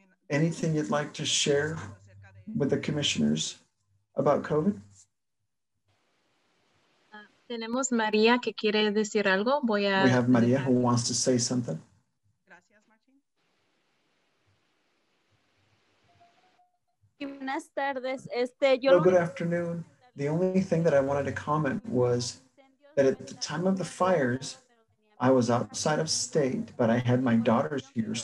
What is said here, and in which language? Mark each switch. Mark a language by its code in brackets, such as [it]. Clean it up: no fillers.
[en] Anything you'd like to share with the commissioners about COVID? [es] Tenemos María que quiere decir algo. [en] We have Maria who wants to say something. [es] Buenas tardes. [en] Well, good afternoon. The only thing that I wanted to comment was that at the time of the fires, I was outside of state, but I had my daughters here.